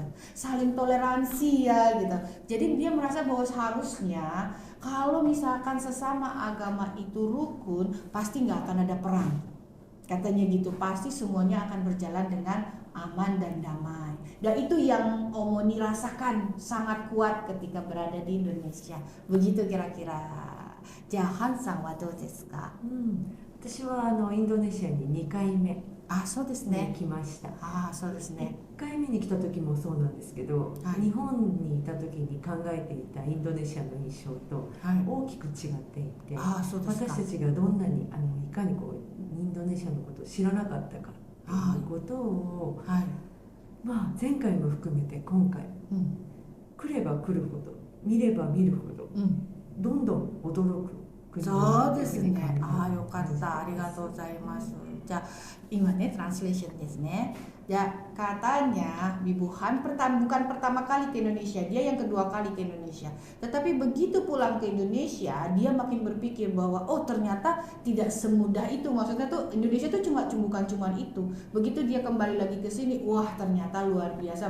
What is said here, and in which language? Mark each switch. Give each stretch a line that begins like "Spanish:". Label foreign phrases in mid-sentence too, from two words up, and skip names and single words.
Indonesian: Saling toleransi ya gitu. Jadi dia merasa bahwa seharusnya kalau misalkan sesama agama itu rukun, pasti nggak akan ada perang. Katanya gitu, pasti semuanya akan berjalan dengan aman dan damai. Dan itu yang Omoni rasakan sangat kuat ketika berada di Indonesia. Begitu kira-kira.
Japanese: ジャハンさんはどうですか? 私はインドネシアに2回目そうですね。来ました。そうですね。 1回目に来た時もそうなんですけど、日本にいた時に考えていたインドネシアの印象と大きく違っていて、私たちがどんなにいかにインドネシアのことを知らなかったかということを、前回も含めて今回、来れば来るほど見れば見るほど、どんどん驚くく国にそうですね。帰るああ、よかった。ありがとうございます。じゃあ、今ね、translation ですね.
Indonesian: Ya, katanya Bibuhan bukan pertama kali ke Indonesia, dia yang kedua kali ke Indonesia. Tetapi begitu pulang ke Indonesia, dia makin berpikir bahwa oh ternyata tidak semudah itu. Maksudnya tuh Indonesia tuh bukan cuma itu. Begitu dia kembali lagi ke sini, wah ternyata luar biasa.